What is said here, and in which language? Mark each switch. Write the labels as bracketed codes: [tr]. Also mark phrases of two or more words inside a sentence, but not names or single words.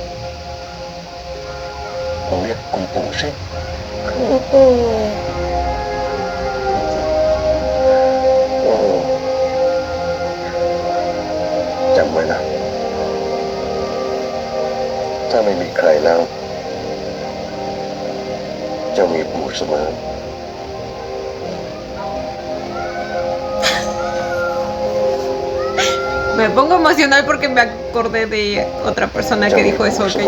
[th] เราเรียกคุณปู่สิคุณปู่โอ้จำไว้นะถ้าไม่มีใครแล้วเจ้ามีปู่เสมอ [es] Me pongo emocional porque me acordé de otra persona que dijo eso, ¿ok?